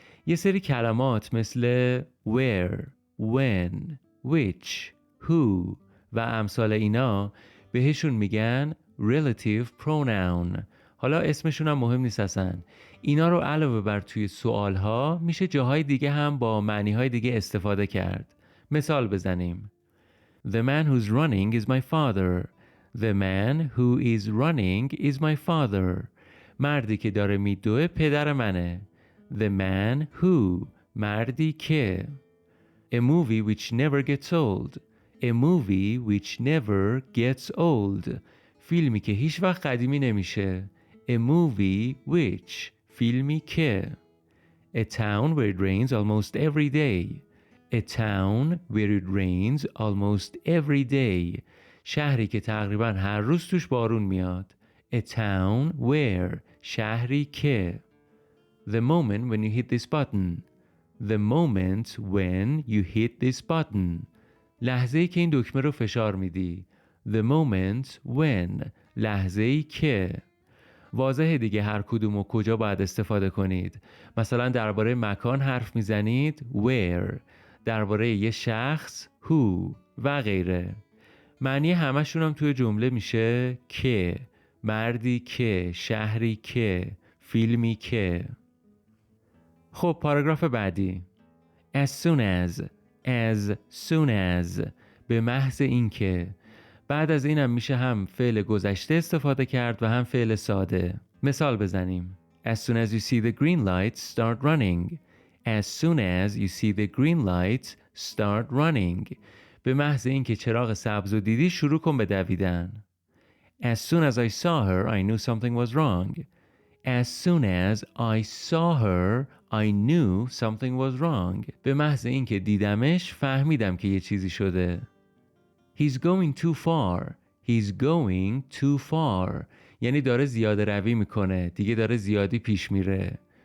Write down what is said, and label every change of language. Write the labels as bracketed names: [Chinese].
[Persian] یه سری کلمات مثل where، when، which، who و امثال اینا بهشون میگن relative pronoun. حالا اسمشون هم مهم نیست اصلا. اینا رو علاوه بر توی سوالها میشه جاهای دیگه هم با معنیهای دیگه استفاده کرد. مثال بزنیم. [English] The man who's running is my father. The man who is running is my father. [Persian] مردی که داره میدوه پدر منه. [English] The man who، [Persian] مردی که. [English] A movie which never gets old. A movie which never gets old. [Persian] فیلمی که هیچ وقت قدیمی نمیشه. [English] A movie which، [Persian] فیلمی که. [English] A town where it rains almost every day. A town where it rains almost every day. [Persian] شهری که تقریبا هر روز توش بارون میاد. [English] A town where، [Persian] شهری که. [English] The moment when you hit this button. The moment when you hit this button. [Persian] لحظه‌ای که این دکمه رو فشار میدی. [English] The moment when، [Persian] لحظه‌ای که. واضحه دیگه هر کدوم و کجا باید استفاده کنید. مثلا درباره مکان حرف میزنید where، درباره یه شخص who و غیره. معنی همشون هم توی جمله میشه که، مردی که، شهری که، فیلمی که. خب پاراگراف بعدی. [English] As soon as، as soon as، [Persian] به محض اینکه. بعد از اینم میشه هم فعل گذشته استفاده کرد و هم فعل ساده. مثال بزنیم. [English] As soon as you see the green lights start running. As soon as you see the green lights start running. [Persian] به محض اینکه چراغ سبز رو دیدی شروع کن به دویدن. [English] As soon as I saw her I knew something was wrong. As soon as I saw her I knew something was wrong. [Persian] به محض اینکه دیدمش فهمیدم که یه چیزی شده. [English] He's going too far. He's going too far. [Persian] یعنی داره زیاده روی میکنه. دیگه داره زیادی پیش میره.